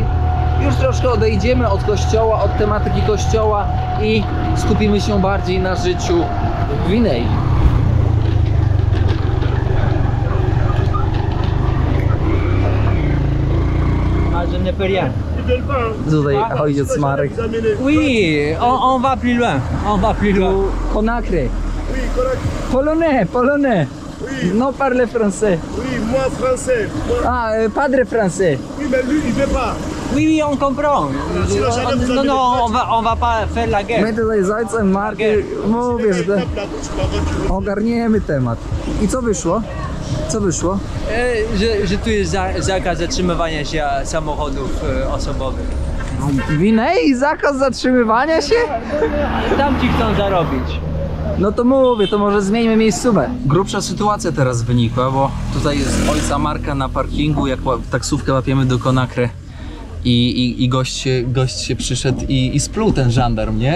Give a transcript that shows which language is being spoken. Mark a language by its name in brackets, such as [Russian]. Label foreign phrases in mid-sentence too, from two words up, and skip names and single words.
[Polish] Już troszkę odejdziemy od kościoła, od tematyki kościoła i skupimy się bardziej na życiu w Gwinei. Tutaj ojciec Marek. [French] Oui, on va plus loin. On va plus loin. Conakry. Polonais, polonais. Non parle français. Oui, moi français. Moi- Ah, padre français. Oui, mais lui, il veut pas. Oui, oui, on comprend. Non, non, on va pas faire la guerre. [Polish] My tutaj z ojcem Markiem mówię, że [French] Tape là, tu vas voir, tu vas- [Polish] ogarniemy temat. I co wyszło? Co wyszło? Że tu jest zakaz zatrzymywania się samochodów osobowych. W Gwinei zakaz zatrzymywania się? Tam ci chcą zarobić. No to mówię, to może zmieńmy miejscówę. Grubsza sytuacja teraz wynikła, bo tutaj jest ojca Marka na parkingu, jak taksówkę łapiemy do Conakry i gość się przyszedł i spluł ten żandarm, nie?